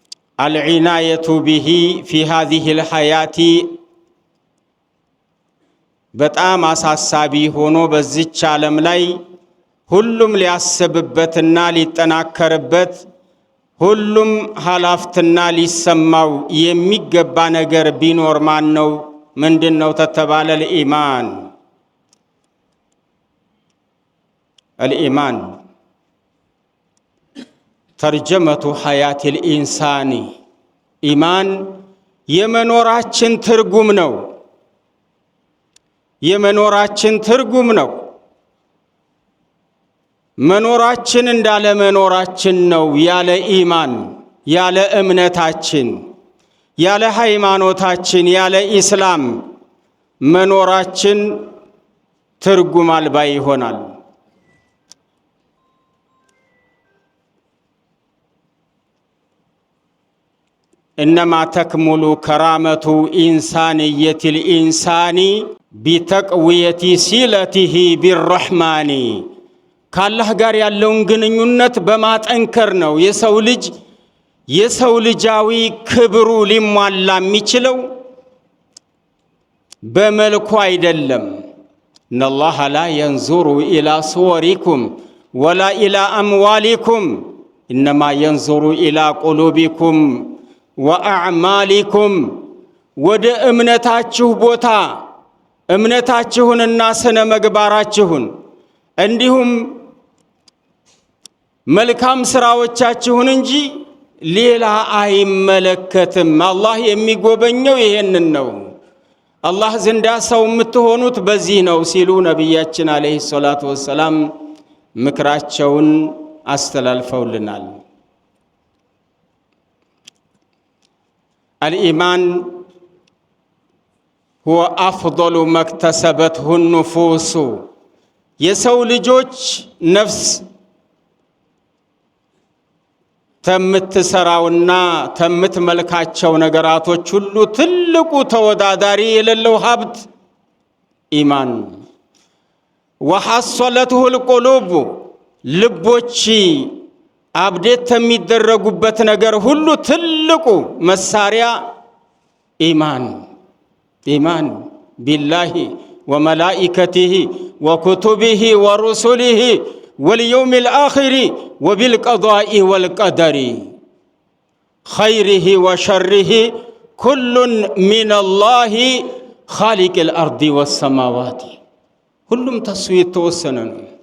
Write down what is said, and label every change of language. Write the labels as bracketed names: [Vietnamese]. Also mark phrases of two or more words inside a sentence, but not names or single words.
[Arabic] العناية به في هذه الحياة [Amharic] በጣም አሳሳቢ ሆኖ በዚች ዓለም ላይ ሁሉም ሊያስብበትና ሊጠናከርበት ሁሉም ኃላፊነትና ሊሰማው የሚገባ ነገር ቢኖር ማን ነው? ምንድነው ተተባለ? [Arabic] الإيمان ترجمة حياة الإنسان إيمان [Amharic] የመኖራችን ትርጉም ነው። የመኖራችን ትርጉም ነው። መኖራችን እንዳለ መኖራችን ነው። ያለ ኢማን ያለ እምነታችን ያለ ሃይማኖታችን ያለ ኢስላም መኖራችን ትርጉም አልባ ይሆናል። [Arabic] إنما تكمل كرامة إنسانية الإنسان بتقوية صلته بالرحمن كالله [Amharic] ጋር ያለውን ግንኙነት በማጠንከር ነው። የሰው ልጃዊ ክብሩ ሊሟላ የሚችለው በመልኩ አይደለም። [Arabic] إن الله لا ينظر إلى صوركم ولا إلى أموالكم إنما ينظر إلى قلوبكم ወአዕማሊኩም [Amharic] ወደ እምነታችሁ ቦታ እምነታችሁንና ስነ ምግባራችሁን እንዲሁም መልካም ስራዎቻችሁን እንጂ ሌላ አይመለከትም። አላህ የሚጎበኘው ይሄንን ነው። አላህ ዘንዳ ሰው የምትሆኑት በዚህ ነው ሲሉ ነቢያችን [Arabic] عليه الصلاة والسلام [Amharic] ምክራቸውን አስተላልፈውልናል። [Arabic] الإيمان هو أفضل ما اكتسبته النفوس [Amharic] የሰው ልጆች ነፍስ ተምትሰራውና ተምትመልካቸው ነገራቶች ሁሉ ትልቁ ተወዳዳሪ የሌለው ሀብት ኢማን [Arabic] وحصلته القلوب [Amharic] ልቦች አብዴት የሚደረጉበት ነገር ሁሉ ትልቁ መሳሪያ [Arabic] إيمان بالله وملائكته وكتبه ورسله واليوم الآخر وبالقضاء والقدر خيره وشره كلا من الله خالق الأرض والسماوات [Amharic] ሁሉም ተሱ የተወሰነ ነው።